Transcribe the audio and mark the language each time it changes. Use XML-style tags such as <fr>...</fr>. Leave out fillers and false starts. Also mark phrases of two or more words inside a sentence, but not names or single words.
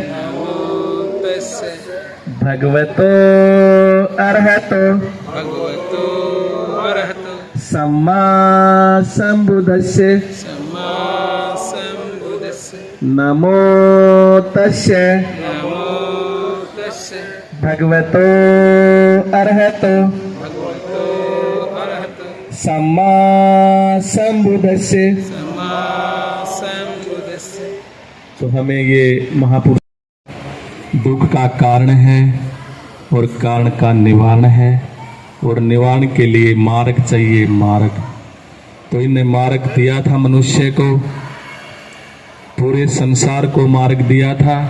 <pi>भगवतो अर्हतो सम्मा संबुद्धस्य नमो तस्य भगवतो अर्हतो सम्मा संबुद्धस्य।</pi> <hi>तो हमें ये महापुरुष दुख का कारण है और कारण का निवारण है, और निवारण के लिए मार्ग चाहिए, मार्ग। तो इन्हें मार्ग दिया था मनुष्य को, पूरे संसार को मार्ग दिया था।</hi>